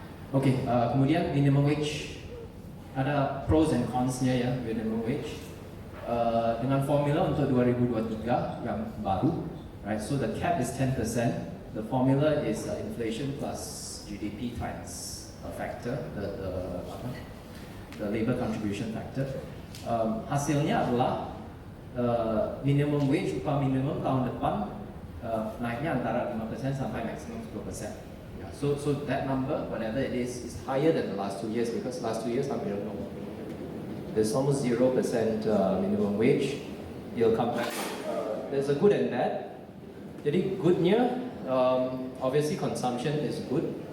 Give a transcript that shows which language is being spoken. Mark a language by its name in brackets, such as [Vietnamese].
[Indonesian] Okay, kemudian minimum wage, ada pros and cons-nya ya minimum wage. Dengan formula untuk 2023 yang baru, [English] right? So the cap is 10%. The formula is inflation plus GDP times a factor, the labor contribution factor. [Indonesian] Hasilnya adalah minimum wage upah minimum tahun depan naiknya antara 5% sampai maksimum 10%. [English] So that number, whatever it is higher than the last 2 years because last 2 years we don't know. There's almost 0% minimum wage. You'll come back. There's a good and bad. Jadi goodnya, obviously consumption is good.